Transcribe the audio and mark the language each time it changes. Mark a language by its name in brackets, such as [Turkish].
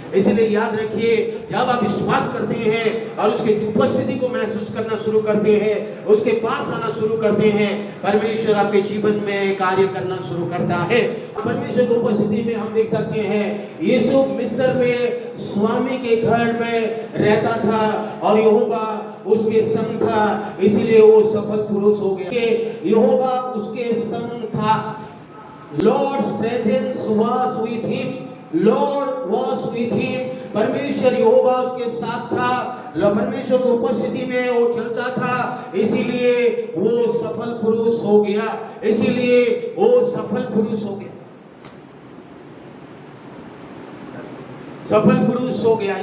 [Hindi] इसलिए याद रखिए, जब आप विश्वास करते हैं और उसकी उपस्थिति को महसूस करना शुरू करते हैं, उसके पास आना शुरू करते हैं, परमेश्वर आपके जीवन में कार्य करना शुरू करता है। परमेश्वर की उपस्थिति में हम देख सकते हैं, यीशु मिस्र में स्वामी के घर में रहता था और यहोवा उसके संग था, इसलिए वो सफल पुरुष हो गया। यहोवा उसके संग था, [English] Lord's presence was with him. Lord was with him. [Hindi] परमेश्वर यहोवा उसके साथ था, परमेश्वर की उपस्थिति में वो चलता था, इसीलिए वो सफल पुरुष हो गया, इसीलिए वो सफल पुरुष हो गया, सफल पुरुष हो गया।